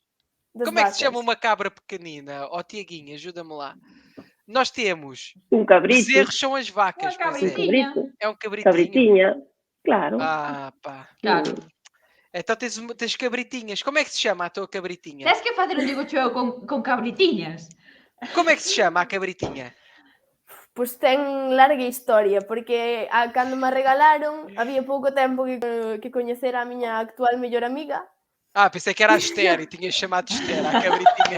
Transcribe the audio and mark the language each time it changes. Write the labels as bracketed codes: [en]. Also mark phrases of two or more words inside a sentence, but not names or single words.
[pt] Como é que se chama uma cabra pequenina? Tiaguinho, ajuda-me lá. Nós temos... Um cabrito. Bezerros são as vacas. Um cabritinho. É um cabritinho. Cabritinha, claro. Pá. Claro. Então tens cabritinhas. Como é que se chama a tua cabritinha? Tens que fazer um digo-cheo com cabritinhas. Como é que se chama a cabritinha? [gl] Pois ten larga historia, porque cando me regalaron, había pouco tempo que coñecera a miña actual mellor amiga. [pt] Pensei que era a Esther e tinha chamado Esther, a cabritinha.